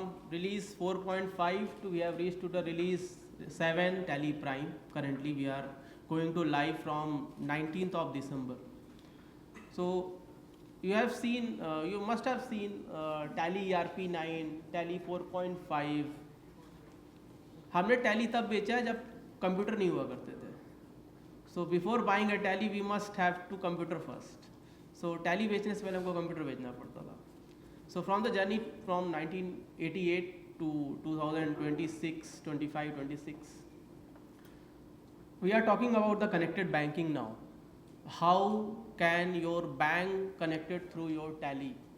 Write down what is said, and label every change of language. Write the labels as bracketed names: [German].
[English] release 4.5 to we have reached to the release 7 Tally Prime. Currently we are going to live from 19th of December. So you have seen, you must have seen Tally ERP 9, Tally 4.5. [Hindi] हमने Tally तब बेचा जब computer नहीं हुआ करते थे. [English] So before buying a Tally we must have to computer first. [Hindi] So Tally बेचने से पहले हमको कंप्यूटर बेचना पड़ता था. [English] So from the journey from 1988 to 2026, 25, 26, we are talking about the connected banking now. How can your bank connected through your Tally?